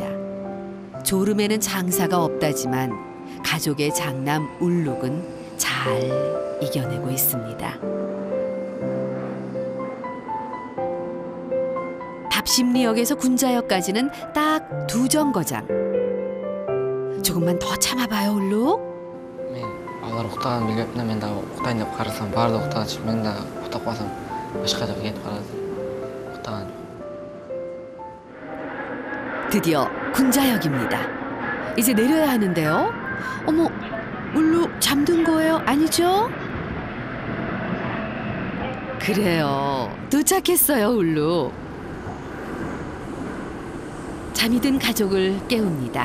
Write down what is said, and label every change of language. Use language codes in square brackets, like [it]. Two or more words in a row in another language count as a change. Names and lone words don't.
[ko] 졸음에는 장사가 없다지만 가족의 장남 울룩은 잘 이겨내고 있습니다. 답심리역에서 군자역까지는 딱 2정거장. 조금만 더 참아봐요, 울룩. [ky] мен алар уктаганын билбептин, мен дагы уктайын деп карасам баардыгы уктагачы, мен дагы уктап калсам башка жака кетип калат. уктаган. [ko] 드디어 군자역입니다. 이제 내려야 하는데요. 어머, 울룩 잠든 거예요? 아니죠? 그래요. 도착했어요, 울룩. 잠이 든 가족을 깨웁니다.